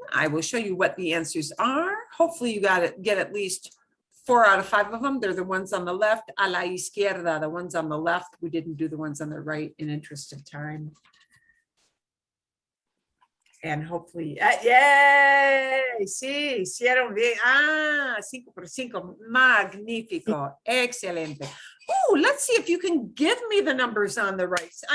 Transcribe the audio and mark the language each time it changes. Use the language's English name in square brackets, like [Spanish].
[English] I will show you what the answers are. Hopefully you get at least 4 out of 5 of them. They're the ones on the left, [Spanish] a la izquierda, [English] the ones on the left. We didn't do the ones on the right in interest of time. And hopefully, yay, [Spanish] sí, hicieron bien. 5 por 5, magnífico, excelente. [English] Oh, let's see if you can give me the numbers on the right.